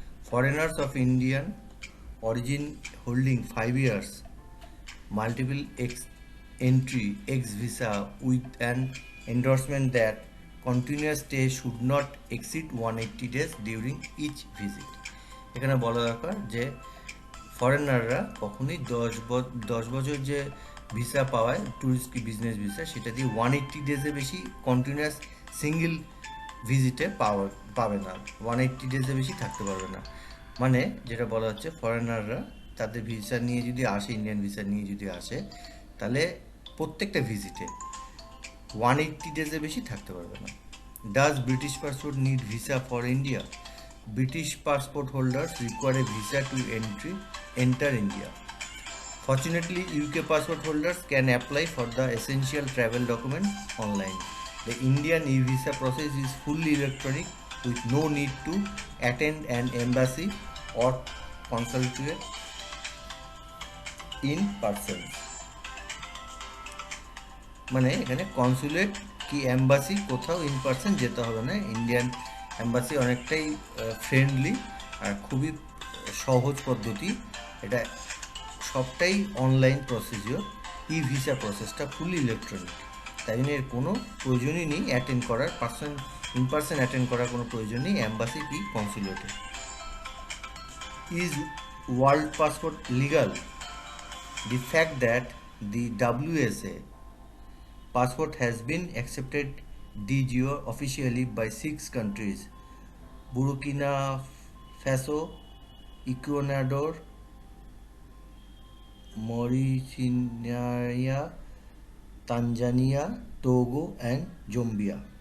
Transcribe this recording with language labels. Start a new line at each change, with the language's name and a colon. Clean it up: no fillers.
English: Foreigners of Indian origin holding 5 years multiple entry X visa with an endorsement that continuous stay should not exceed 180 days during each visit.
Bangla: এখানে বলা দরকার যে ফরেনাররা কখনোই 10 বছর যে visa পাওয়ায় ট্যুরিস্ট কি বিজনেস ভিসা, সেটা দিয়ে 180 ডেজের বেশি কন্টিনিউয়াস সিঙ্গেল ভিজিটে পাবে না, 180 ডেজের বেশি থাকতে পারবে না। মানে যেটা বলা হচ্ছে, ফরেনাররা তাদের ভিসা নিয়ে যদি আসে, ইন্ডিয়ান ভিসা নিয়ে যদি আসে, তাহলে প্রত্যেকটা ভিজিটে 180 ডেজের বেশি থাকতে পারবে না।
English: Does British passport need visa for India? British passport holders require a visa to enter India. Fortunately, UK passport holders can apply for the essential travel document online. The Indian e-visa process is fully electronic with no need to attend an embassy or consulate in person.
Bangla: মানে এখানে consulate কি embassy কোথাও in person যেতে হবে না। Indian embassy অনেকটাই friendly আর খুবই সহজ পদ্ধতি, এটা সবটাই অনলাইন প্রসিজিওর। ই ভিসা প্রসেসটা ফুলি ইলেকট্রনিক, তাই জন্য এর কোনো প্রয়োজনই নেই অ্যাটেন্ড করার, ইন পার্সন অ্যাটেন্ড করার কোনো প্রয়োজন নেই এম্বাসি কি কনসুলেটে।
English: Is world passport legal? The fact that the WSA passport has been accepted de jure officially by 6 countries: Burkina Faso, Ecuador, Mauritania, Tanzania, Togo and Zambia,